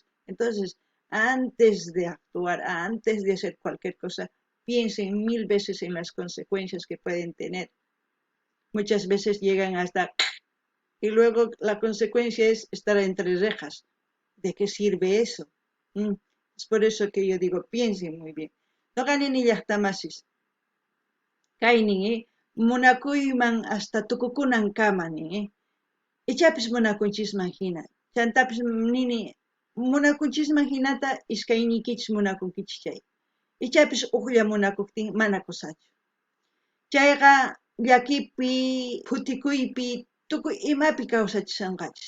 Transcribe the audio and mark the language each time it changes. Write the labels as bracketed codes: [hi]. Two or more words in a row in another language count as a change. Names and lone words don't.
[es] Entonces, antes de actuar, antes de hacer cualquier cosa, piensen 1000 veces en las consecuencias que pueden tener. Muchas veces llegan hasta... Y luego la consecuencia es estar entre rejas. ¿De qué sirve eso? Es por eso que yo digo, piensen muy bien. [qu] No ganen ni llaqtamasis. Kaynin, munakuyman hasta tukukunan kamanin, ichapis munakunchisman hina. Chantapis nini, munakunchisman hinata iskaynikichis munakunkichis chay. Ichapis uqlla munakuktin mana kusachu. Chayqa llakipi, futikuypi, tukuy imapi kawsachishanqachis.